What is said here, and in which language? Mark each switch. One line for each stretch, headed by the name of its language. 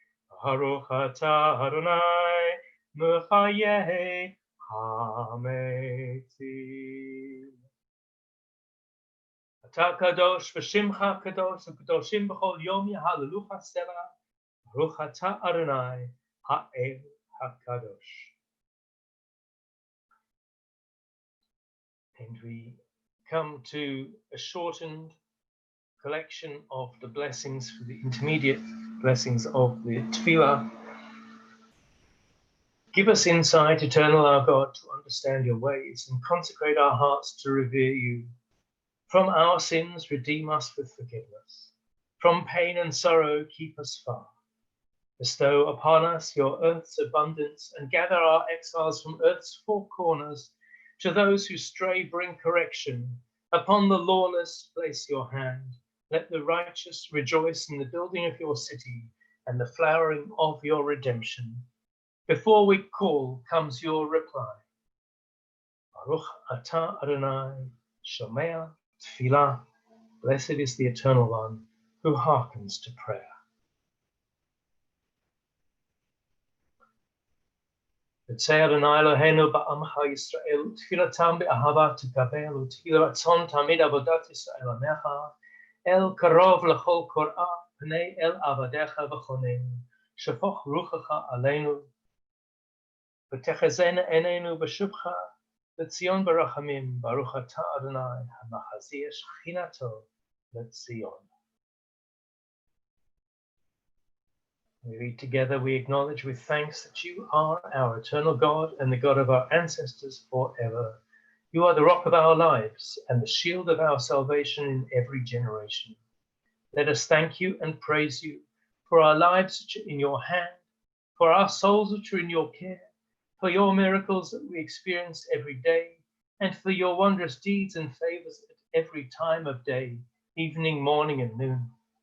Hebrew: ברוך אתה אדוני, מחיי המתים. אתה קדוש ושמך קדוש, וקדושים בכל יום יהללוך סלע. ברוך אתה אדוני, האל הקדוש.
English: And we come to a shortened collection of the blessings for the intermediate blessings of the tefillah. Give us insight, eternal our God, to understand your ways and consecrate our hearts to revere you. From our sins, redeem us with forgiveness. From pain and sorrow, keep us far. Bestow upon us your earth's abundance and gather our exiles from earth's four corners. To those who stray, bring correction. Upon the lawless, place your hand. Let the righteous rejoice in the building of your city and the flowering of your redemption. Before we call comes your reply.
Hebrew: Baruch atah Adonai, shomea tefillah.
English: Blessed is the Eternal One who hearkens to prayer.
Hebrew: ותצא אדוני אלוהינו בעמך ישראל, תפילתם באהבה תקבל, ותהי רצון תמיד עבודת ישראל עמך, אל קרוב לכל קוראה, פני אל עבדיך וחוננו, שפוך רוחך עלינו, ותחזינה עינינו בשובך, לציון ברחמים, ברוך אתה אדוני, המחזיר שכינתו לציון.
English: We read together, we acknowledge with thanks that you are our eternal God and the God of our ancestors forever. You are the rock of our lives and the shield of our salvation in every generation. Let us thank you and praise you for our lives which are in your hand, for our souls which are in your care, for your miracles that we experience every day, and for your wondrous deeds and favors at every time of day, evening, morning, and noon.